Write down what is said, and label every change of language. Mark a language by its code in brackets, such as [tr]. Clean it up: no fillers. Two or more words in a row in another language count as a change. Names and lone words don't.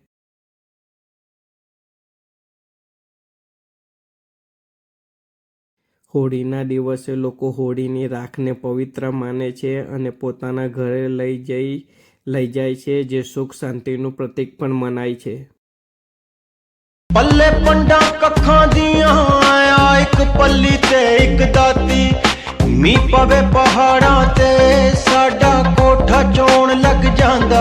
[gu] હોળીના દિવસે લોકો હોળીની રાખને પવિત્ર માને છે અને પોતાના ઘરે લઈ જાય છે, જે સુખ શાંતિનું પ્રતીક પણ મનાય છે। [pa] ਪੱਲੇ ਪੰਡਾ ਕਖਾ ਦੀਆਂ ਆਇਆ ਇੱਕ ਪੱਲੀ ਤੇ ਇੱਕ ਦਾਤੀ ਮੀ ਪਵੇ ਪਹਾੜਾ ਤੇ ਸਾਡਾ ਕੋਠਾ ਚੋਣ ਲੱਗ ਜਾਂਦਾ।